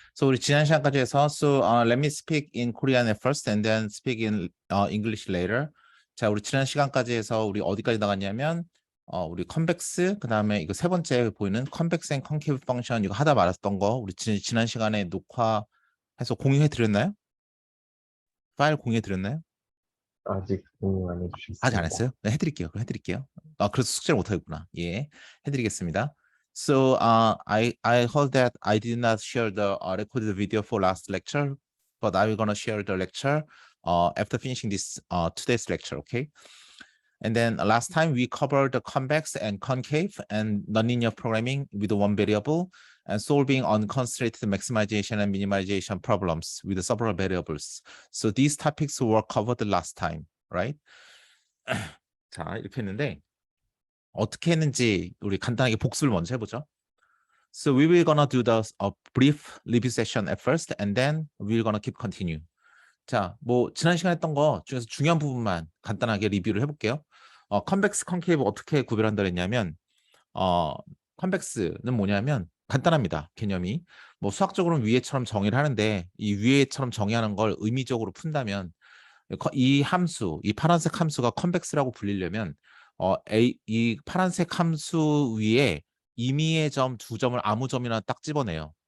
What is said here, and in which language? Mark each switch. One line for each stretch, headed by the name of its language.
English: So,
Korean: 우리 지난 시간까지 해서
English: let me speak in Korean at first and then speak in English later.
Korean: 자, 우리 지난 시간까지 해서 우리 어디까지 나갔냐면 우리 컨벡스, 그다음에 이거 세 번째 보이는 컨벡스 앤 컨케이브 펑션 이거 하다 말았던 거 우리 지난 시간에 녹화해서 공유해 드렸나요? 파일 공유해 드렸나요? 아직 공유 안 아직 안 해주셨습니다. 했어요? 네, 해드릴게요. 그럼 해드릴게요. 그래서 숙제를 못 하겠구나. 예, 해드리겠습니다.
English: So, I heard that I did not share the recorded video for last lecture, but I'm gonna share the lecture after finishing this today's lecture, okay? And then last time we covered the convex and concave and nonlinear programming with one variable and solving unconstrained maximization and minimization problems with several variables. So these topics were covered last time, right?
Korean: 자, 이렇게 했는데 어떻게 했는지 우리 간단하게 복습을 먼저 해보죠.
English: So we will gonna do the brief review session at first, and then we're gonna keep continue.
Korean: 자, 뭐 지난 시간에 했던 거 중에서 중요한 부분만 간단하게 리뷰를 해볼게요. 컨벡스, 컨케이브 어떻게 구별한다 했냐면 컨벡스는 뭐냐면 간단합니다. 개념이 뭐 수학적으로는 위에처럼 정의를 하는데 이 위에처럼 정의하는 걸 의미적으로 푼다면 이 함수, 이 파란색 함수가 컨벡스라고 불리려면 이 파란색 함수 위에 임의의 점 두 점을 아무 점이나 딱 집어내요.